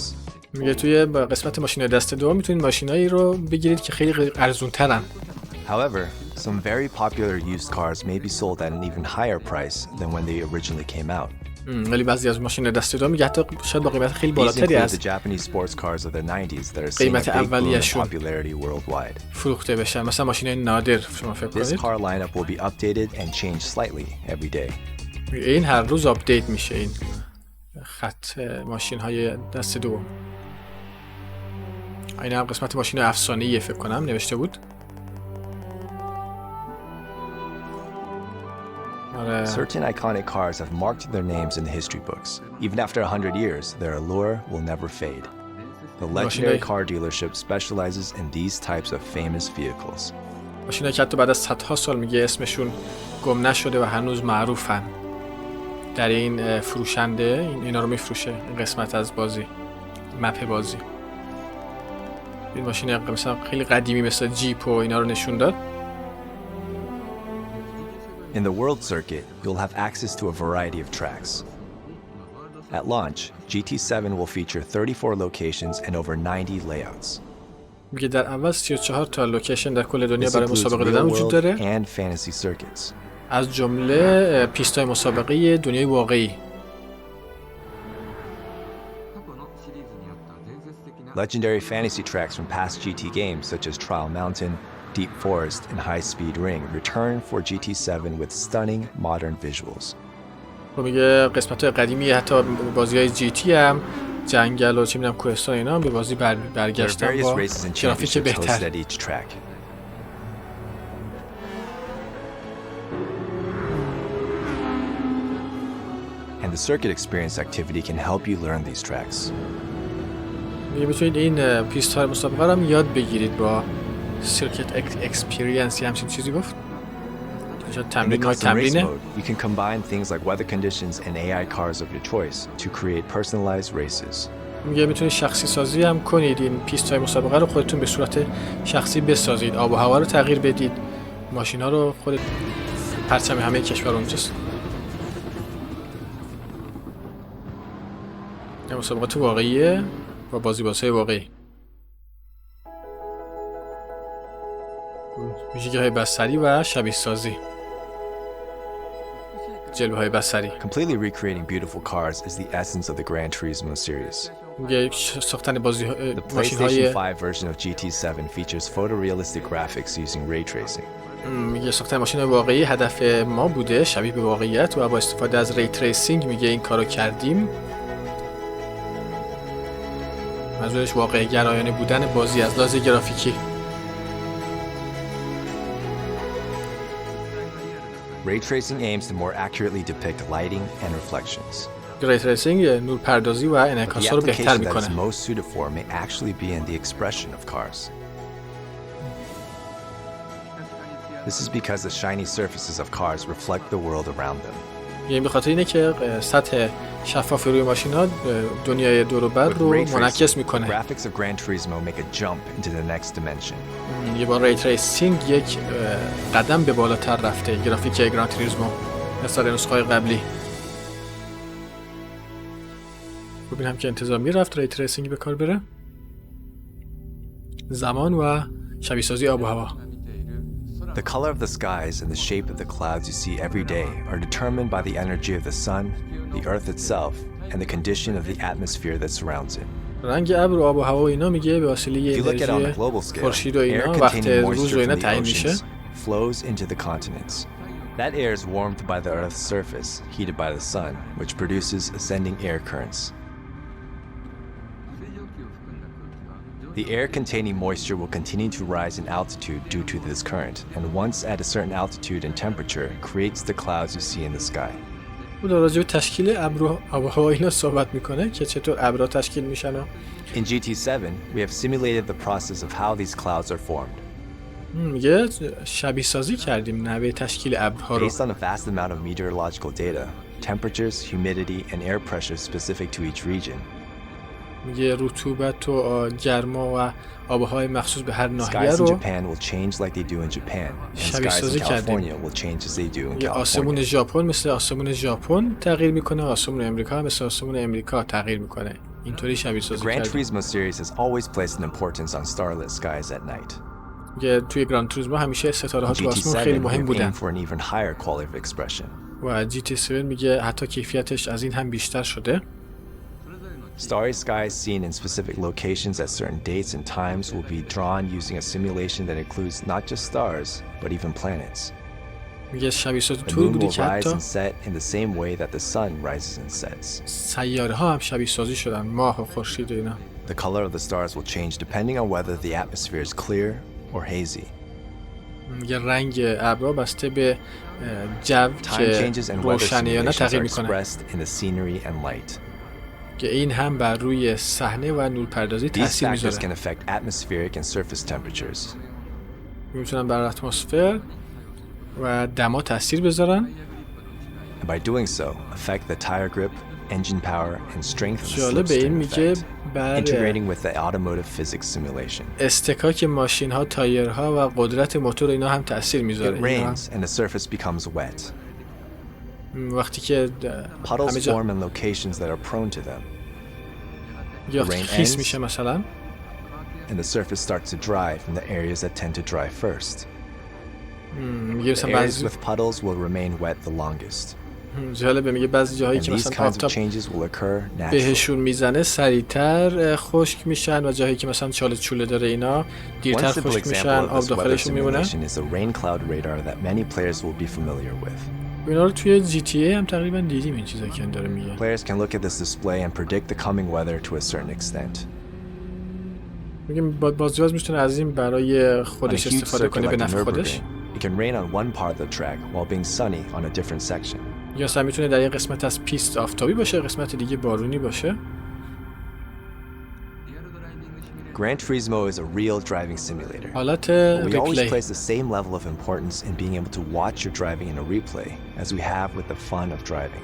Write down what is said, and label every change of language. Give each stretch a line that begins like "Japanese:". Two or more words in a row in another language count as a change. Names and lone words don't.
Persian: میگه توی قسمت ماشینای دست دوم میتونید ماشینایی رو بگیرید که خیلی ارزون ترن.
English: However, some very popular used cars may be sold at an even higher price than when they originally came out.
Persian: ولی بعضی از ماشین دست دوم میگه حتی شاید با قیمت خیلی
English: These
Persian: بالاتری
English: include
Persian: از
English: the Japanese sports cars of the 90s that are seeing a
Persian: قیمت
English: big boom in
Persian: اولیه‌شون
English: popularity worldwide.
Persian: فروخته بشن. مثلا ماشینای نادر شما فکر
English: This
Persian: کنید.
English: car lineup will be updated and changed slightly every day.
Persian: این هر روز آپدیت میشه این خط ماشین های دست دوم. این هم قسمت ماشین افسانه‌ای فکر کنم نوشته بود.
English: Certain iconic cars have marked their names in the history books. Even after 100 years, their allure will never fade. The legendary car dealership specializes in these types of famous vehicles.
Persian: ماشینایی که حتی بعد از صدها سال میگه اسمشون گم نشده و هنوز معروفن. در این فروشنده اینا رو میفروشه این قسمت از بازی، مپ بازی. این ماشین مثلا خیلی قدیمی مثل جیپ و اینا رو نشون داد.
English: In the world circuit, you'll have access to a variety of tracks. At launch, GT7 will feature 34 locations and over 90 layouts.
Persian: میگه در اول 34 تا لوکیشن در کل دنیا
English: This
Persian: برای
English: includes
Persian: مسابقه دادن
English: real
Persian: وجود
English: world
Persian: داره،
English: and fantasy circuits.
Persian: از جمله پیست‌های مسابقه دنیای واقعی.
English: Legendary fantasy tracks from past GT games such as Trial Mountain, Deep Forest, and High Speed Ring return for GT7 with stunning modern visuals.
Persian: و میگه قسمت‌های قدیمی حتی بازی‌های جی تی هم جنگل و چه می‌دونم کوهستان اینا هم به بازی
English: There are
Persian: برگشتن
English: various
Persian: با
English: races and
Persian: گرافیک
English: championships hosted
Persian: بهتر.
English: at each track. The circuit experience activity can help you learn these tracks.
Persian: میگه بتونید این پیست‌های مسابقه رو هم یاد بگیرید با
English: circuit experience
Persian: یا همچین چیزی گفت.
English: In the custom race mode, you can combine things like weather conditions and AI cars of your choice to create personalized races.
Persian: میگه میتونید شخصی سازی هم کنید، این پیست‌های مسابقه رو خودتون به صورت شخصی بسازید، آب و هوا رو تغییر بدید، ماشینا رو خودت، پرچم همه کشور اونجاست. این مسابقات واقعیه با بازی‌های واقعی. ویژگی‌های بصری و شبیه سازی. جلوه‌های بصری.
English: Completely recreating beautiful cars is the essence of the Gran Turismo series.
Persian: میگه ساختن
English: The
Persian: ماشین‌های
English: PlayStation 5 version of GT7 features photorealistic graphics using ray tracing.
Persian: میگه ساختن ماشین‌های واقعی هدف ما بوده، شبیه به واقعیت و با استفاده از
English: ray tracing
Persian: میگه این کارو کردیم. منظورش واقع گرایانه بودن بازی از لحاظ گرافیکی.
English: Ray tracing aims to more accurately depict lighting and reflections. ray tracing
Persian: نورپردازی و
English: The
Persian: انعکاس‌ها رو بهتر
English: application that is
Persian: میکنه.
English: most suited for may actually be in the expression of cars. This is because the shiny surfaces of cars reflect the world around them.
Persian: یعنی به خاطر اینه که سطح شفاف روی ماشین‌ها دنیای دور و بر
English: With
Persian: رو
English: ray
Persian: منعکس
English: tracing,
Persian: میکنه.
English: graphics of Gran Turismo make a jump into the next dimension.
Persian: یه با
English: ray tracing
Persian: یک قدم به بالاتر رفته گرافیک گران توریسمو مثل نسخه‌های قبلی. ببینم که انتظامی رفت
English: ray tracing
Persian: به کار بره. زمان و شبیه سازی آب و هوا.
English: The color of the skies and the shape of the clouds you see every day are determined by the energy of the sun, the earth itself, and the condition of the atmosphere that surrounds it.
Persian: رنگ ابر و آب و هوا و اینا میگه به واسطه
English: If you look at it on a
Persian: انرژی
English: global scale,
Persian: خورشید و اینا
English: air
Persian: وقت
English: containing
Persian: روز و
English: moisture
Persian: اینا
English: from the
Persian: تعیین میشه.
English: oceans flows into the continents. That air is warmed by the Earth's surface, heated by the sun, which produces ascending air currents. The air containing moisture will continue to rise in altitude due to this current, and once at a certain altitude and temperature, creates the clouds you see in the sky.
Persian: او در راجع به تشکیل ابر و آب و هوا اینا صحبت میکنه که چطور ابرها تشکیل میشن و
English: In GT7, we have simulated the process of how these clouds are formed.
Persian: میگه شبیه سازی کردیم نحوه تشکیل ابرها رو.
English: Based on a vast amount of meteorological data, temperatures, humidity, and air pressure specific to each region,
Persian: میگه رطوبت و گرما و آبهای مخصوص به هر ناحیه
English: skies in
Persian: رو
English: Japan will change like they do in Japan, and
Persian: شبیه
English: skies in
Persian: سازی کردیم.
English: California will change as they do in
Persian: میگه آسمون
English: California.
Persian: ژاپن مثل آسمون ژاپن تغییر میکنه، آسمون امریکا مثل آسمون امریکا تغییر میکنه. اینطوری شبیه
English: The
Persian: سازی
English: Gran
Persian: کردیم.
English: Turismo series has always placed an importance on starlit skies at night.
Persian: میگه توی گران توریسمو همیشه ستاره ها
English: In
Persian: تو آسمون خیلی
English: GT7,
Persian: مهم
English: we've
Persian: بودن
English: aimed for an even higher quality of expression.
Persian: و GT7 میگه حتی کیفیتش از این هم بیشتر شده.
English: Starry skies seen in specific locations at certain dates and times will be drawn using a simulation that includes not just stars, but even planets.
Persian: میگه شبیه سازی
English: The
Persian: طوری
English: moon
Persian: بوده
English: will
Persian: که
English: rise
Persian: حتی
English: and set in the same way that the sun rises and sets.
Persian: سیاره ها هم شبیه سازی شدن، ماه و خورشید و اینا.
English: The color of the stars will change depending on whether the atmosphere is clear or hazy.
Persian: میگه رنگ ابرها بسته به جو
English: Time
Persian: که
English: changes and weather
Persian: روشنه یا نه
English: simulations
Persian: تغییر
English: are
Persian: میکنه.
English: expressed in the scenery and light.
Persian: که این هم بر روی صحنه و نورپردازی
English: These
Persian: تاثیر
English: factors
Persian: میذاره.
English: can affect atmospheric and surface temperatures.
Persian: میتونن بر اتمسفر و دما تاثیر بذارن.
English: And by doing so, affect the tire grip, engine power, and strength of the
Persian: جالب این
English: slipstream
Persian: میگه
English: effect,
Persian: بر
English: integrating with the automotive physics simulation.
Persian: استکاک ماشین ها، تایرها و قدرت موتور اینا هم تاثیر
English: It
Persian: میذاره. اینا هم
English: rains and the surface becomes wet.
Persian: وقتی که همه
English: Puddles
Persian: جا
English: form in locations that are prone to them,
Persian: یا
English: the rain
Persian: خیس
English: ends.
Persian: میشه مثلا
English: and the surface starts to dry from the areas that tend to dry first.
Persian: میگه
English: The
Persian: مثلا
English: areas
Persian: بعضی
English: with puddles will remain wet the longest,
Persian: جالبه میگه بعضی جاهایی
English: and
Persian: که
English: these
Persian: مثلا
English: kinds of
Persian: آفتاب
English: changes will occur naturally.
Persian: بهشون میزنه سریعتر خشک میشن و جاهایی که مثلا چاله چوله داره اینا
English: One
Persian: دیرتر
English: simple
Persian: خشک
English: example
Persian: میشن،
English: of
Persian: آب
English: this weather
Persian: داخلشون میمونه.
English: simulation is the rain cloud radar that many players will be familiar with.
Persian: اینا رو توی GTA هم تقریبا دیدیم این چیزا که داره میگه.
English: Players can look at this display and predict the coming weather to a certain extent.
Persian: میگه بازی‌باز میتونه از این برای
English: On a
Persian: خودش
English: huge
Persian: استفاده
English: circuit
Persian: کنه به
English: like the
Persian: نفع خودش.
English: Nürburgring, it can rain on one part of the track while being sunny on a different section.
Persian: یا مثلا میتونه در یک قسمت از پیست آفتابی باشه، قسمت دیگه بارونی باشه.
English: Gran Turismo is a real driving simulator.
Persian: حالت
English: We always
Persian: ریپلی.
English: place the same level of importance in being able to watch your driving in a replay as we have with the fun of driving.